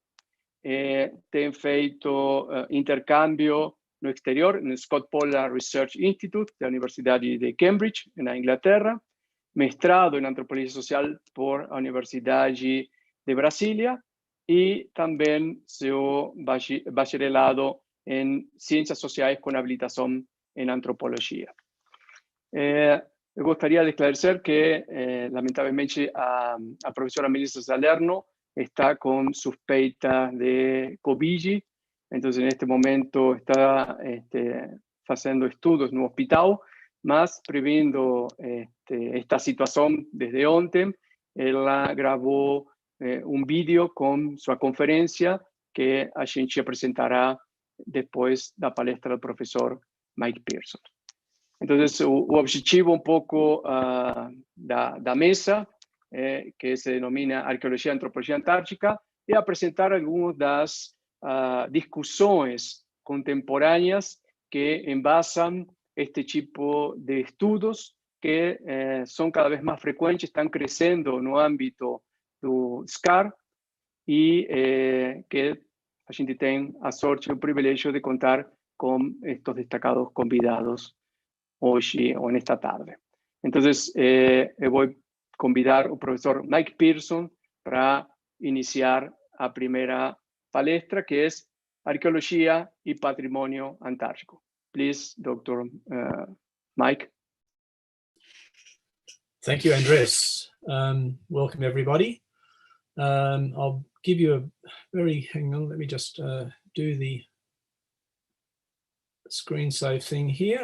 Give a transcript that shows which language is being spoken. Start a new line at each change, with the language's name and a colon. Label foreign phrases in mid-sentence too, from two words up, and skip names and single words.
Portuguese: tem feito intercâmbio no exterior, no Scott Polar Research Institute da Universidade de Cambridge, na Inglaterra, mestrado em Antropologia Social por a Universidade de Brasília e também seu bacharelado em Ciências Sociais com habilitação em Antropologia. Eu gostaria de esclarecer que, lamentavelmente, a professora Melisa Salerno está com suspeita de Covid.
Spanish: Entonces, en este momento está haciendo estudios en un hospital, mas previendo esta situación desde ontem, ella grabó un vídeo con su conferencia que
Portuguese: a gente
Spanish: presentará después de la palestra del profesor Mike Pearson. Entonces, el objetivo un poco
Portuguese: da mesa,
Spanish: que se denomina Arqueologia e Antropologia Antártica, es presentar algunas de las discusiones contemporáneas que envasan este tipo de estudios que son cada vez más frecuentes, están creciendo en el ámbito del SCAR y que
Portuguese: a gente
Spanish: tiene
Portuguese: a sorte
Spanish: y el privilegio de contar con estos destacados convidados hoy o en esta tarde. Entonces, voy a convidar al profesor Mike Pearson para iniciar a primera palestra, que es Arqueología y Patrimonio Antártico.
English: Please, Dr. Mike. Thank you, Andrés. Welcome, everybody. I'll give you a very, hang on, let me just do the screen save thing here.